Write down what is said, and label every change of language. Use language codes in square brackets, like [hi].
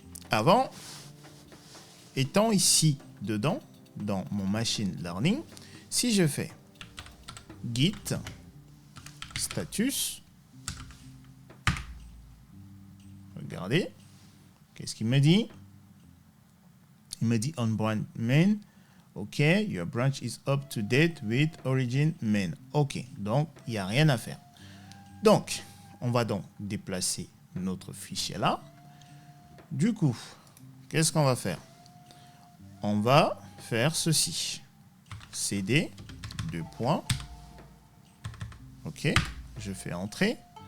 [fr] Avant, étant ici, dedans, dans mon machine learning, si je fais git status, regardez, qu'est-ce qu'il me dit? Il me dit [en] on branch main. OK, your branch is up to date with origin main. [fr] OK, donc il n'y a rien à faire. Donc, on va donc déplacer notre fichier là. Du coup, qu'est-ce qu'on va faire? On va faire ceci. cd, 2 points. OK, je fais entrer.